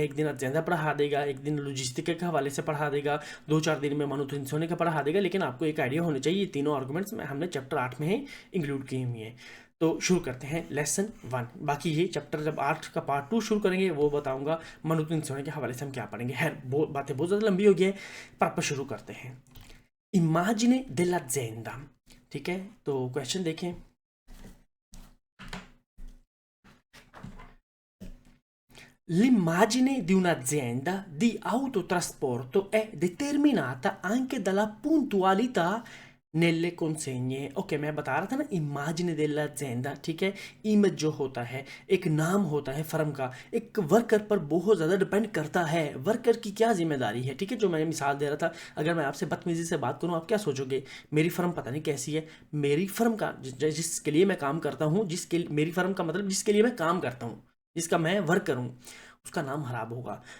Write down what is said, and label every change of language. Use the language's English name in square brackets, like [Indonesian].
[Hindi] एक दिन अजेंडा पढ़ा देगा, एक दिन लॉजिस्टिक के हवाले से पढ़ा देगा, 2-4 दिन में मानुटेंसियोने का पढ़ा देगा, लेकिन आपको एक आइडिया होना चाहिए ये तीनों आर्गूमेंट्स में हमने चैप्टर 8 में ही इंक्लूड किए हुए हैं। तो शुरू करते हैं लेसन 1। बाकी ये चैप्टर जब 8 का पार्ट 2 शुरू करेंगे वो बताऊंगा मानुटेंसियोने के हवाले से हम क्या पढ़ेंगे। है बातें बहुत ज़्यादा लंबी हो गई है, पर आप शुरू करते हैं। इमाजिने डेl'azienda, ठीक है। तो क्वेश्चन देखें, [Italian] l'immagine di un'azienda di autotrasporto è determinata anche dalla puntualità nelle consegne। [Hindi] Okay, मैं बता रहा था ना, इमेजिन dell'azienda, ठीक है। इमेज जो होता है, एक नाम होता है फर्म का, एक वर्कर पर बहुत ज़्यादा डिपेंड करता है। वर्कर की क्या जिम्मेदारी है, ठीक है, जो मैंने मिसाल दे रहा था। अगर मैं आपसे बदतमीजी से बात करूँ, आप क्या सोचोगे, मेरी फर्म पता नहीं कैसी है। मेरी फर्म का जिसके लिए मैं काम करता हूँ, मेरी फर्म का मतलब जिसके लिए मैं काम करता हूँ, जिसका मैं वर्कर हूँ, उसका नाम खराब होगा।